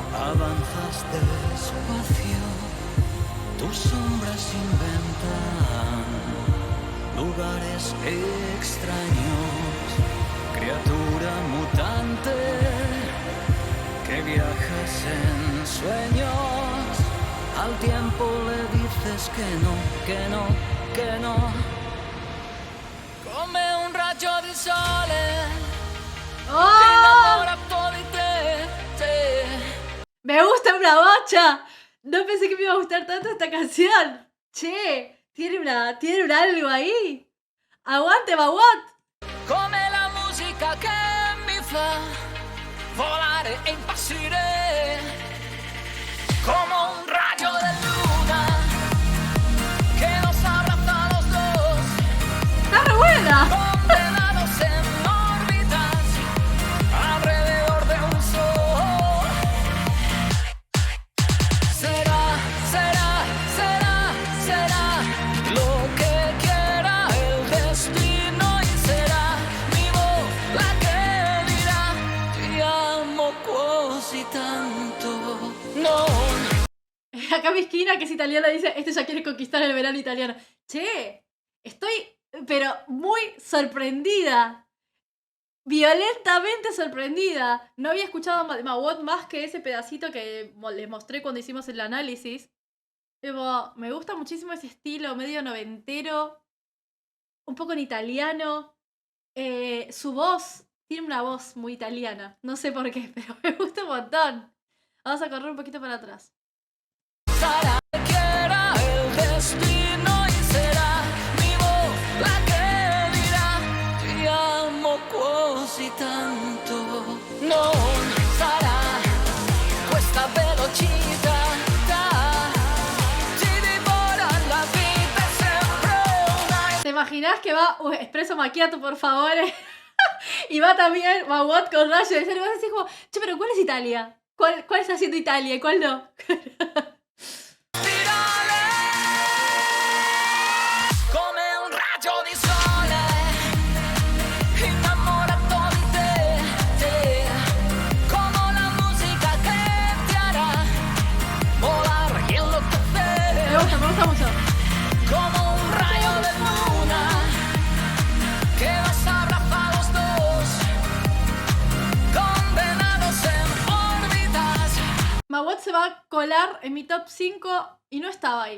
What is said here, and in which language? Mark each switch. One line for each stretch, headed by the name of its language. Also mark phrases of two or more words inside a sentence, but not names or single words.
Spanish: avanzas despacio, tus sombras inventan lugares extraños, criatura mutante que viajas en sueños, al tiempo le dices que no, que no, que no.
Italian: Come un raggio di sole.
Spanish: ¡Oh! Me gusta una bocha. No pensé que me iba a gustar tanto esta canción. Che, tiene un algo ahí. ¡Aguante, Maguot!
Italian: Come la musica che mi fa volare e impazzire, come un raggio de luna
Spanish: que nos abraza a los dos, ¡Está re buena! condenados en órbitas alrededor de un sol. Será, será, será, será lo que quiera el destino y será mi voz la que dirá te amo
Italian: così tanto.
Spanish: No. Acá mi esquina, que es italiana, dice, este ya quiere conquistar el verano italiano. Che, estoy, pero muy sorprendida. Violentamente sorprendida. No había escuchado a Maguot más que ese pedacito que les mostré cuando hicimos el análisis. Pero me gusta muchísimo ese estilo medio noventero, un poco en italiano. Su voz, tiene una voz muy italiana. No sé por qué, pero me gusta un montón. Vamos a correr un poquito para atrás.
Italian: Sarà che
Spanish: era el destino y será mi voz la que dirá
Italian: ti amo così tanto. Non sarà questa velocità, ti divora la vita è sempre una.
Spanish: ¿Te imaginas que va Espresso Macchiato, por favor? Y va también Maguot con Rayo de Ser. Y vas a decir como, che, pero ¿cuál es Italia? ¿Cuál está haciendo Italia y cuál no?
Italian: Virale come un raggio di sole innamorato di te, come la musica che ti
Spanish: hará volar y enloquecer, Me gusta mucho. como un rayo de luna que nos abraza a los dos, condenados en órbitas. Maguot se va a colar en mi top 5 y no estaba ahí.